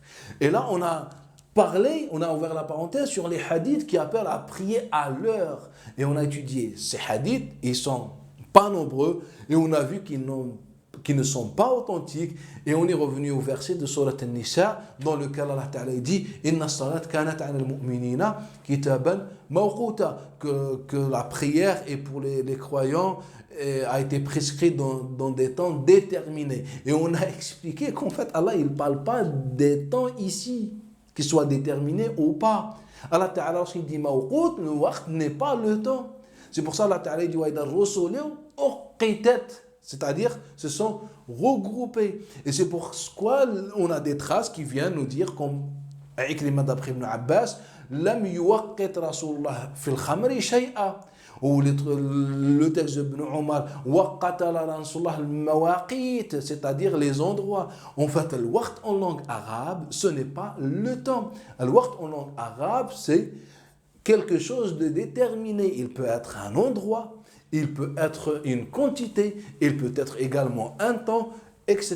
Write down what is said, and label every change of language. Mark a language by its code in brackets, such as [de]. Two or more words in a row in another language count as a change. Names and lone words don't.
[fr] Et là, on a ouvert la parenthèse sur les hadiths qui appellent à prier à l'heure. Et on a étudié ces hadiths, ils ne sont pas nombreux, et on a vu qu'ils ne sont pas authentiques. Et on est revenu au verset de Surat An-Nisa, dans lequel Allah Ta'ala dit « [ar] إن الصلاة كانت على المؤمنين كتابا موقوتا [fr] » que la prière est pour les croyants a été prescrite dans des temps déterminés. Et on a expliqué qu'en fait, Allah, il ne parle pas des temps ici, qu'il soit déterminé ou pas. Allah Ta'ala, lorsqu'il dit mawqut, le waqt n'est pas le temps. C'est pour ça Allah Ta'ala dit [ar] وإذا الرسل أقتت, [fr] c'est-à-dire se sont regroupés. Et c'est pourquoi on a des traces qui viennent nous dire, comme Ikrima d'après Ibn Abbas, [ar] لم يوقت رسول الله في الخمر شيئا. [fr] Ou le texte de Ibn Omar, c'est-à-dire les endroits. En fait, le waqt en langue arabe, ce n'est pas le temps. Le waqt en langue arabe, c'est quelque chose de déterminé. Il peut être un endroit, il peut être une quantité, il peut être également un temps, etc.